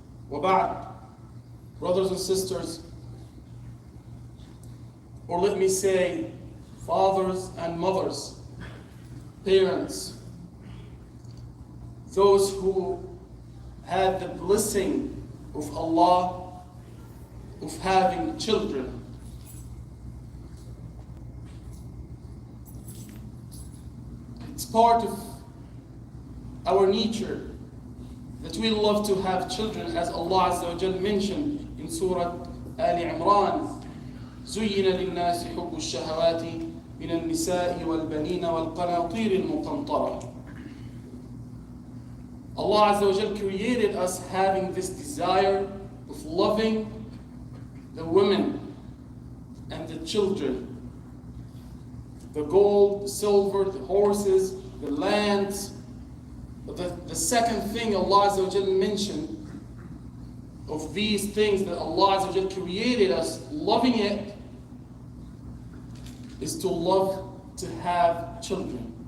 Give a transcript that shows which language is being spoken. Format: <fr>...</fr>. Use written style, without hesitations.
<en>وبعد, brothers and sisters, or let me say fathers and mothers, parents, those who had the blessing of Allah of having children. It's part of our nature that we love to have children, as Allah Azza wa Jal mentioned in Surah Ali Imran.</en> <ar>زين للناس حب الشهوات من النساء والبنين والقناطير المقنطرة.</ar> <en>Allah Azza wa Jal created us having this desire of loving the women and the children, the gold, the silver, the horses, the lands. But the second thing Allah Azza wa Jal mentioned of these things that Allah Azza wa Jal created us loving it is to love to have children.</en>